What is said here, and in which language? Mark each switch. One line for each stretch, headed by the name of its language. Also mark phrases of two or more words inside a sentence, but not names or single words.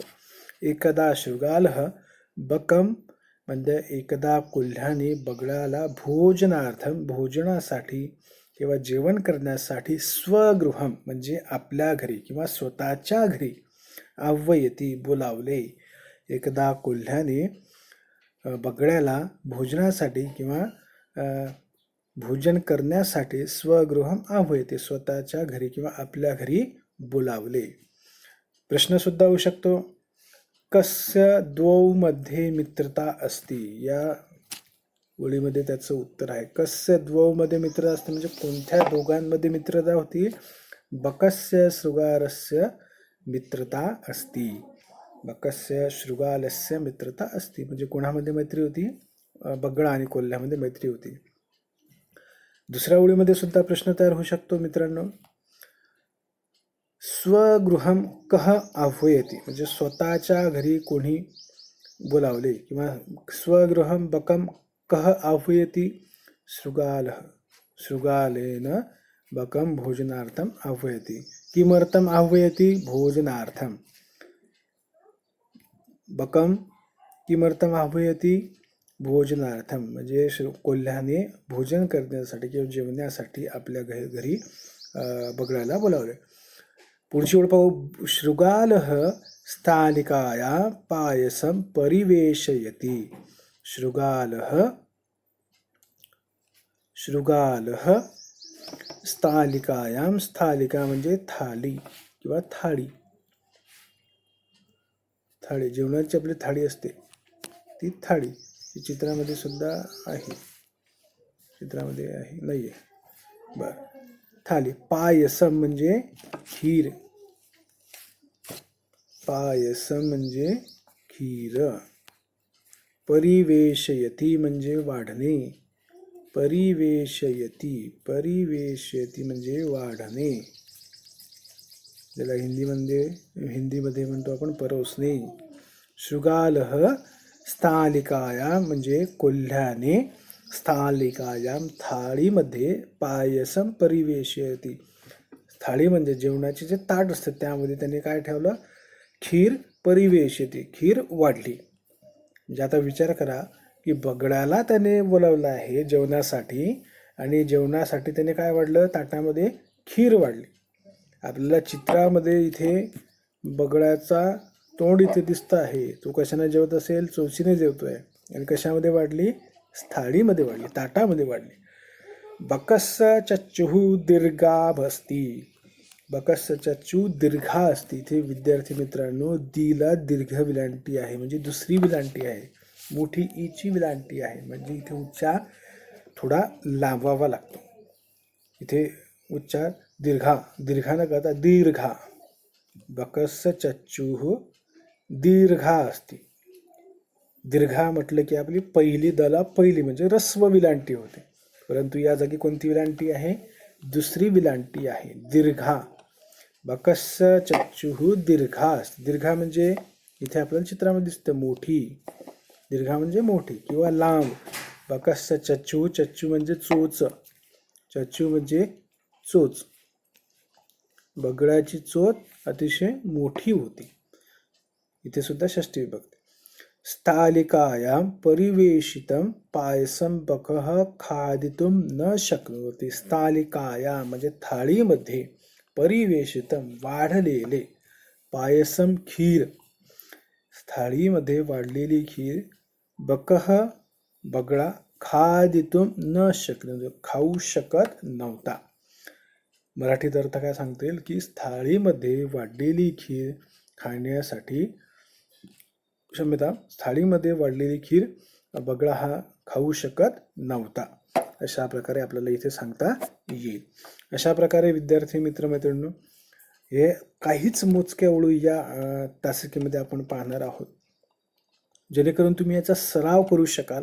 Sanskrit: एकदा शृगालः बकम
Marathi: म्हणजे एकदा कोल्ह्याने बगळ्याला भोजनार्थम भोजनासाठी किंवा जेवण करण्यासाठी स्वगृहम म्हणजे आपल्या घरी किंवा स्वतःच्या घरी आह्वयति बोलावले. एकदा कोल्ह्याने बगळ्याला भोजनासाठी किंवा भोजन करण्यासाठी
Sanskrit: स्वगृहम आह्वयति
Marathi: स्वतःच्या घरी किंवा आपल्या घरी बोलावले. प्रश्न सुद्धा होऊ शकतो.
Sanskrit: कस्य द्वौ मध्ये मित्रता असती.
Marathi: या ओळीमध्ये त्याचं उत्तर आहे.
Sanskrit: कस्य द्वौ मध्ये मित्रता असते
Marathi: म्हणजे कोणत्या दोघांमध्ये मित्रता होती?
Sanskrit: बकस्य शृगालस्य मित्रता असती. बकस्य शृगालस्य मित्रता असती
Marathi: म्हणजे कोणामध्ये मैत्री होती? बगळा आणि कोल्ह्यामध्ये मैत्री होती. दुसऱ्या ओळीमध्ये सुद्धा प्रश्न तयार होऊ शकतो मित्रांनो.
Sanskrit: स्वगृहम कह आह्वयति
Marathi: म्हणजे स्वतःच्या घरी कोणी बोलावले किंवा
Sanskrit: स्वगृहम बकम कह आह्वयति. शृगालः शृगालेन बकम भोजनार्थम आह्वयति. किमर्थम आह्वयति? भोजनार्थम. बकम किमर्थम आह्वयति?
Marathi: भोजनार्थम म्हणजे कोल्ह्याने भोजन करण्यासाठी किंवा जेवण्यासाठी आपल्या घरी बगळ्याला बोलावले. पुढची ओळ पाहू.
Sanskrit: शृगालः स्थालिकाया पायसं परिवेशयति. शृगालः स्थालिकायां.
Marathi: स्थालिका म्हणजे थाली किंवा थाळी. थाळी जेवणाची आपली थाळी असते ती थाळी. ही चित्रामध्ये सुद्धा आहे. चित्रामध्ये आहे नाहीये. बर. थाली. पायसम म्हणजे खीर. पायसम म्हणजे खीर. परिवेशयति म्हणजे वाढणे.
Sanskrit: परिवेशयति.
Marathi: परिवेशयति म्हणजे वाढणे. ज्याला हिंदीमध्ये म्हणतो आपण परोसणे.
Sanskrit: शृगालः स्थालिकायां
Marathi: म्हणजे कोल्ह्याने स्थालिकायां थाळीमध्ये
Sanskrit: पायसम परिवेशयती.
Marathi: थाळी म्हणजे जेवणाचे जे ताट असतं त्यामध्ये त्याने काय ठेवलं, खीर परिवेशयती, खीर वाढली. म्हणजे आता विचार करा की बगड्याला त्याने बोलावलं आहे जेवणासाठी आणि जेवणासाठी त्याने काय वाढलं, ताटामध्ये खीर वाढली. आपल्याला चित्रामध्ये इथे बगड्याचा तोंड इथे दिसतं आहे, तो कशाने जेवत असेल, चोचीने जेवतोय. आणि कशामध्ये वाढली, थाळीमध्ये वाढली, ताटामध्ये वाढली.
Sanskrit: बकस्य चच्चुः दीर्घाभस्ती. बकस्य चच्चू दीर्घा असती.
Marathi: इथे विद्यार्थी मित्रांनो दीला दीर्घ विलांटी आहे, म्हणजे दुसरी विलांटी आहे. मोठी ईची विलांटी आहे, म्हणजे इथे उच्चार थोडा लांबवावा लागतो. इथे उच्चार दीर्घा न करता दीर्घा.
Sanskrit: बकस्य चच्चूः दीर्घा असती.
Marathi: दीर्घा म्हटलं की आपली पहिली दला पहिली म्हणजे ऱ्हस्व विलांटी होते, परंतु या जागी कोणती विलांटी आहे, दुसरी विलांटी आहे,
Sanskrit: दीर्घा. बकस्य चच्चुः दीर्घा.
Marathi: दीर्घा म्हणजे इथे आपल्याला चित्रामध्ये दिसतं मोठी. दीर्घा म्हणजे मोठी किंवा लांब.
Sanskrit: बकस्य चच्चू,
Marathi: चच्चू म्हणजे चोच, चच्चू म्हणजे चोच. बगड्याची चोच अतिशय मोठी होती. इथे सुद्धा षष्ठी विभक्ती.
Sanskrit: स्थालिकायां परिवेशितं पायसं बकः खादितुं न शक्नोति.
Marathi: स्थालिकायां म्हणजे थाळीमध्ये, परिवेशितं वाढलेले, पायसम खीर, थाळीमध्ये वाढलेली खीर, बकः बगळा,
Sanskrit: खादितुं न शक्नोति
Marathi: खाऊ शकत नव्हता. मराठीत अर्थ काय सांगता येईल की थाळीमध्ये वाढलेली खीर खाण्यासाठी, क्षमता, थाळीमध्ये वाढलेली खीर बगळा हा खाऊ शकत नव्हता. अशा प्रकारे आपल्याला इथे सांगता येईल. अशा प्रकारे विद्यार्थी मित्रमैत्रिणींनो हे काहीच मोजक्या ओळी या तासिकेमध्ये आपण पाहणार आहोत, जेणेकरून तुम्ही याचा सराव करू शकाल.